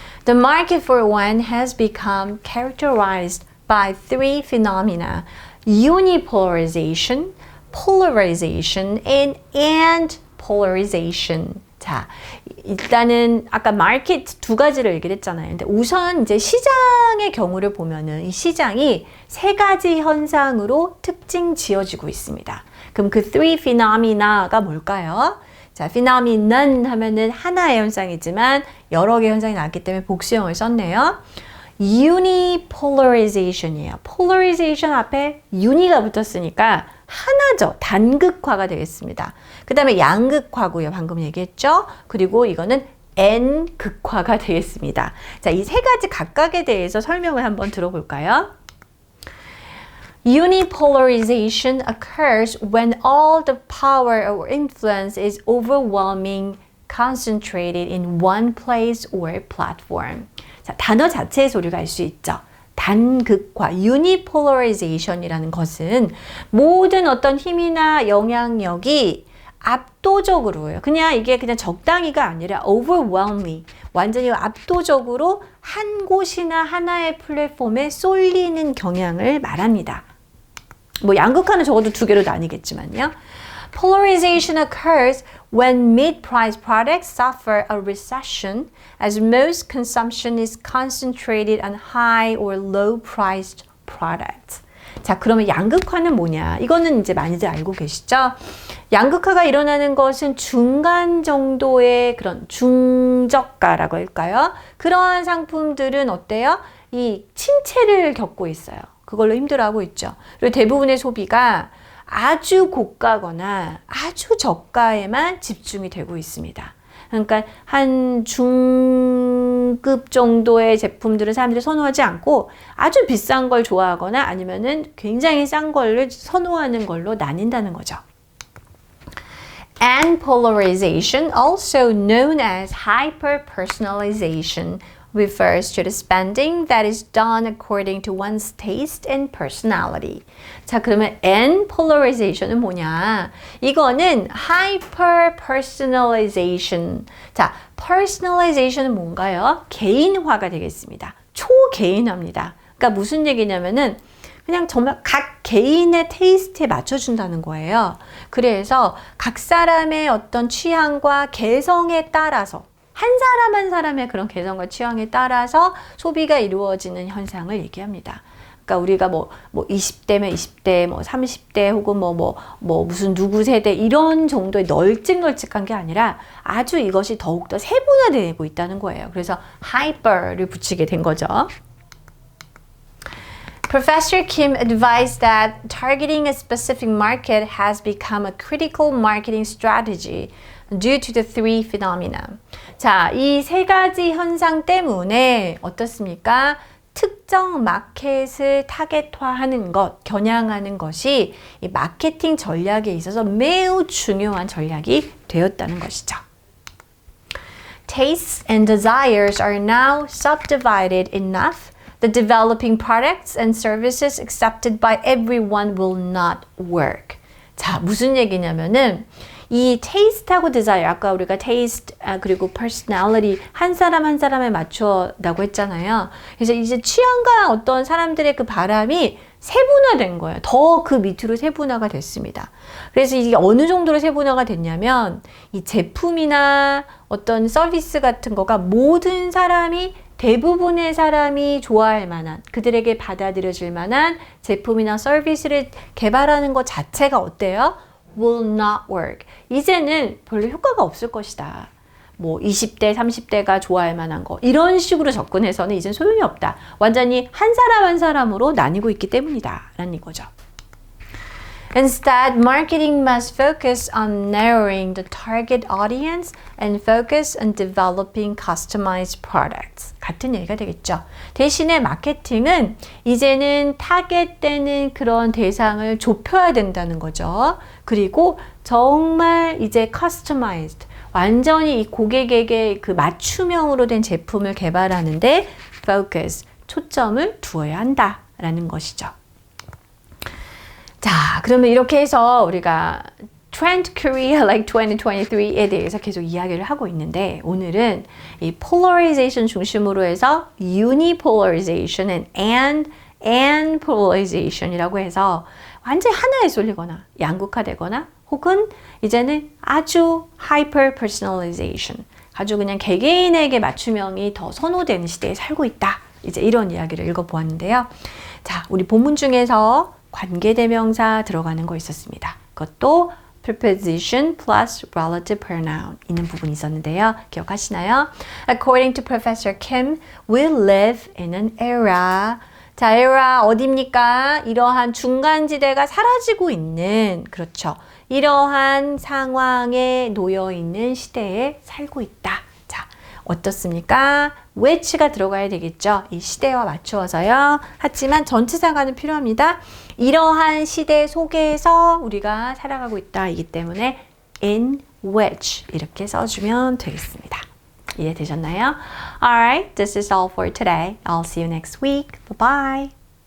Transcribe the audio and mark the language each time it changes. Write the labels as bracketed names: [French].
[English] The market for wine has become characterized by three phenomena: unipolarization, polarization, and polarization. [Korean] 자, 일단은 아까 마켓 두 가지를 얘기를 했잖아요. 근데 우선 이제 시장의 경우를 보면은 이 시장이 세 가지 현상으로 특징 지어지고 있습니다. 그럼 그 [English] three phenomena [Korean] 가 뭘까요? 자, phenomenon 하면은 하나의 현상이지만 여러 개의 현상이 나왔기 때문에 복수형을 썼네요. unipolarization이에요. polarization 앞에 uni가 붙었으니까 하나죠. 단극화가 되겠습니다. 그 다음에 양극화고요. 방금 얘기했죠. 그리고 이거는 N극화가 되겠습니다. 자, 이 세 가지 각각에 대해서 설명을 한번 들어볼까요? [English] Unipolarization occurs when all the power or influence is overwhelming, concentrated in one place or platform. [Korean] 자, 단어 자체의 소리가 알 수 있죠. 단극화, unipolarization이라는 것은 모든 어떤 힘이나 영향력이 압도적으로요. 그냥 이게 그냥 적당히가 아니라 overwhelming, 완전히 압도적으로 한 곳이나 하나의 플랫폼에 쏠리는 경향을 말합니다. 뭐 양극화는 적어도 두 개로 나뉘겠지만요. [English] Polarization occurs when mid-price products suffer a recession as most consumption is concentrated on high or low-priced products. [Korean] 자, 그러면 양극화는 뭐냐? 이거는 이제 많이들 알고 계시죠? 양극화가 일어나는 것은 중간 정도의 그런 중저가라고 할까요? 그러한 상품들은 어때요? 이 침체를 겪고 있어요. 그걸로 힘들어하고 있죠. 그리고 대부분의 소비가 아주 고가거나 아주 저가에만 집중이 되고 있습니다. 그러니까 한 중급 정도의 제품들은 사람들이 선호하지 않고 아주 비싼 걸 좋아하거나 아니면은 굉장히 싼 걸 선호하는 걸로 나뉜다는 거죠. [English] And polarization, also known as hyper-personalization, refers to the spending that is done according to one's taste and personality. [Korean] 자, 그러면 [English] and polarization [Korean] 은 뭐냐? 이거는 [English] hyper personalization. [Korean] 자, personalization은 뭔가요? 개인화가 되겠습니다. 초개인화입니다. 그러니까 무슨 얘기냐면은 그냥 정말 각 개인의 테이스트에 맞춰준다는 거예요. 그래서 각 사람의 어떤 취향과 개성에 따라서 한 사람 한 사람의 그런 개성과 취향에 따라서 소비가 이루어지는 현상을 얘기합니다. 그러니까 우리가 뭐 20대면 20대, 뭐 30대 혹은 무슨 누구 세대 이런 정도의 널찍널찍한 게 아니라 아주 이것이 더욱더 세분화되고 있다는 거예요. 그래서 hyper를 붙이게 된 거죠. [English] Professor Kim advised that targeting a specific market has become a critical marketing strategy due to the three phenomena. [Korean] 자, 이 세 가지 현상 때문에 어떻습니까? 특정 마켓을 타겟화하는 것, 겨냥하는 것이 이 마케팅 전략에 있어서 매우 중요한 전략이 되었다는 것이죠. [English] Tastes and desires are now subdivided enough. The developing products and services accepted by everyone will not work. [Korean] 자, 무슨 얘기냐면은 이 테이스트하고 디자이어, 아까 우리가 테이스트 그리고 퍼스널리티 한 사람 한 사람에 맞춰라고 했잖아요. 그래서 이제 취향과 어떤 사람들의 그 바람이 세분화된 거예요. 더 그 밑으로 세분화가 됐습니다. 그래서 이게 어느 정도로 세분화가 됐냐면 이 제품이나 어떤 서비스 같은 거가 모든 사람이 대부분의 사람이 좋아할 만한, 그들에게 받아들여질 만한 제품이나 서비스를 개발하는 것 자체가 어때요? [English] will not work. [Korean] 이제는 별로 효과가 없을 것이다. 뭐 20대, 30대가 좋아할 만한 거. 이런 식으로 접근해서는 이젠 소용이 없다. 완전히 한 사람 한 사람으로 나뉘고 있기 때문이다. 라는 이거죠. [English] Instead, marketing must focus on narrowing the target audience and focus on developing customized products. [Korean] 같은 얘기가 되겠죠. 대신에 마케팅은 이제는 타겟되는 그런 대상을 좁혀야 된다는 거죠. 그리고 정말 이제 customized, 완전히 이 고객에게 그 맞춤형으로 된 제품을 개발하는데 focus, 초점을 두어야 한다라는 것이죠. 자, 그러면 이렇게 해서 우리가 Trend Korea like 2023에 대해서 계속 이야기를 하고 있는데 오늘은 이 polarization 중심으로 해서 [English] unipolarization and polarization [Korean] 이라고 해서 완전히 하나에 쏠리거나 양극화되거나 혹은 이제는 아주 hyper personalization 아주 그냥 개개인에게 맞춤형이 더 선호되는 시대에 살고 있다. 이제 이런 이야기를 읽어보았는데요. 자, 우리 본문 중에서 관계대명사 들어가는 거 있었습니다. 그것도 [English] preposition plus relative pronoun [Korean] 있는 부분이 있었는데요. 기억하시나요? [English] According to Professor Kim, we live in an era. [Korean] 자, era 어디입니까? 이러한 중간지대가 사라지고 있는, 그렇죠. 이러한 상황에 놓여 있는 시대에 살고 있다. 자, 어떻습니까? which가 들어가야 되겠죠. 이 시대와 맞추어서요. 하지만 전치사가는 필요합니다. 이러한 시대 속에서 우리가 살아가고 있다. 이기 때문에 [English] in which [Korean] 이렇게 써주면 되겠습니다. 이해되셨나요? [English] Alright, this is all for today. I'll see you next week. Bye-bye.